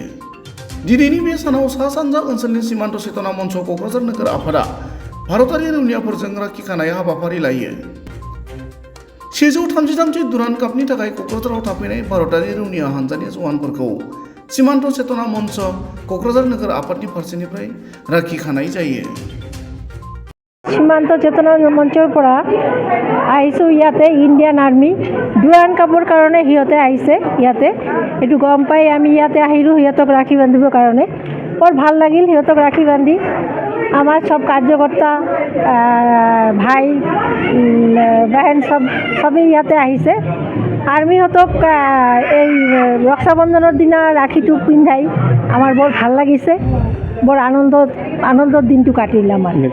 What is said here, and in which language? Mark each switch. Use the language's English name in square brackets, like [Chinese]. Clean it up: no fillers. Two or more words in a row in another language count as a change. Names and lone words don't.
[Bodo] दिनैनि बे सानाव सा सानजा ओनसोलनि सीमान्त चेतना मन्च क'क्राझार नोगोर आफादा भारतारि रौनियाफोरजों राखि खानाय हाबाफारि लायो। 133 दुरान्ड कापनि थाखाय क'क्राझाराव थाफैनाय भारतारि रौनिया हान्जानि जवानफोरखौ सीमान्त चेतना मन्च क'क्राझार नोगोर आफादनि फारसेनिफ्राय राखि खानाय जायो। [Assamese] সীমান্ত চেতনা মঞ্চৰ পৰা আহিছোঁ ইয়াতে ইণ্ডিয়ান আৰ্মি দুৰাণ কাপৰ কাৰণে সিহঁতে আহিছে ইয়াতে এইটো গম পাই আমি ইয়াতে আহিলোঁ সিহঁতক ৰাখি বান্ধিবৰ কাৰণে বৰ ভাল লাগিল সিহঁতক ৰাখি বান্ধি আমাৰ সব কাৰ্যকৰ্তা ভাই বাহেন সবেই ইয়াতে আহিছে আৰ্মিহঁতক এই ৰক্ষাবন্ধনৰ দিনা ৰাখিটো পিন্ধাই আমাৰ বৰ ভাল লাগিছে বৰ আনন্দৰ দিনটো কাটিল আমাৰ